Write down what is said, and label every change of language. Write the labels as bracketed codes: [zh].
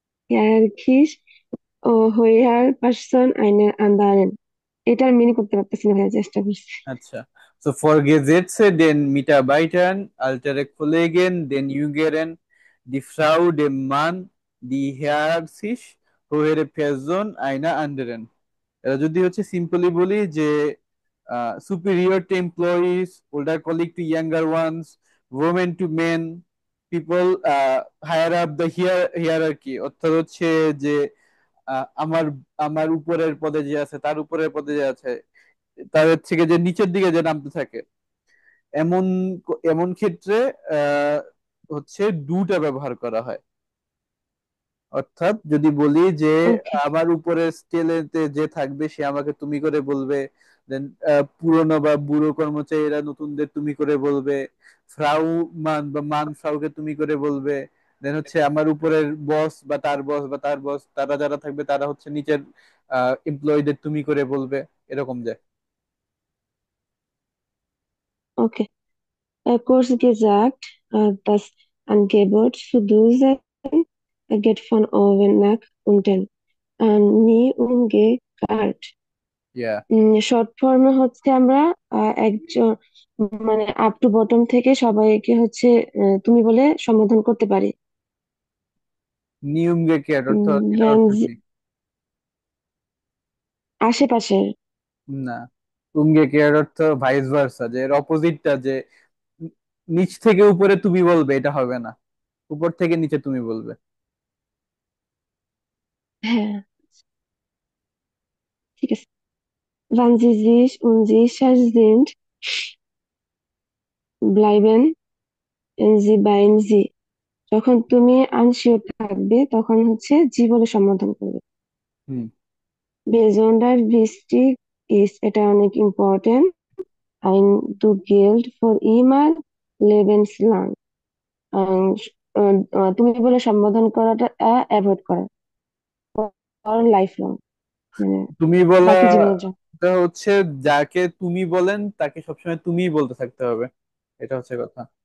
[de] hierarchisch höher Person einer anderen. [bn] এটার meaning করতে পারতেছি না ভাই, চেষ্টা করছি। [de] আচ্ছা, so Vorgesetzte, den Mitarbeitern, ältere Kollegen, den Jüngeren, die Frau, dem Mann, die hierarchisch höhere Person einer anderen। [bn] এটা যদি হচ্ছে সিম্পলি বলি যে superior two employees, older colleague two younger once, women two main, people higher up the হিয়ারার্কি, অর্থাৎ হচ্ছে যে আমার আমার উপরের পদে যে আছে, তার উপরের পদে যে আছে, তাদের থেকে যে নিচের দিকে যে নামতে থাকে, এমন এমন ক্ষেত্রে আহ হচ্ছে ডুটা ব্যবহার করা হয়। অর্থাৎ যদি বলি যে ওকে, আমার উপরে স্কেলেতে যে থাকবে সে আমাকে তুমি করে বলবে, দেন পুরনো বা বুড়ো কর্মচারীরা নতুনদের তুমি করে বলবে, ফ্রাউ মান বা মান ফ্রাউকে তুমি করে বলবে, দেন হচ্ছে আমার উপরের বস বা তার বস বা তার বস, তারা যারা থাকবে তারা হচ্ছে নিচের এমপ্লয়ীদের তুমি করে বলবে, এরকম যায়। ওকে। [de] Kurz gesagt, das Angebot für Dusen geht von oben nach unten, nie umgekehrt। ইয়া, [bn] শর্ট ফর্মে হচ্ছে আমরা একজন, মানে আপ টু বটম থেকে সবাইকে হচ্ছে তুমি বলে সম্বোধন করতে পারি। নিয়ম কে অর্থ, এটার [de] Wenn [bn] অর্থ [de] sie, [bn] কি? আশেপাশের। না, উঙ্গে কেয়ার অর্থ ভাইস ভার্সা, যে এর অপোজিটটা, যে নিচ থেকে উপরে তুমি বলবে, এটা হবে না, উপর থেকে নিচে তুমি বলবে। হ্যাঁ, ঠিক আছে। [de] Wenn sie sich unsicher sind, bleiben sie bei sie। [bn] যখন তুমি আনশিওর থাকবে তখন হচ্ছে জি বলে সম্বোধন করবে। হুম। [de] Besonders wichtig ist, [bn] এটা অনেক important, [de] ein du gilt für immer lebenslang। [bn] আহ, তুমি বলে সম্বোধন করাটা অ্যাভয়েড করা, ফর লাইফ লং, মানে তুমি বলা বাকি জীবনের জন্য। টা হচ্ছে, যাকে তুমি বলেন তাকে সবসময় তুমিই বলতে থাকতে হবে, এটা হচ্ছে কথা।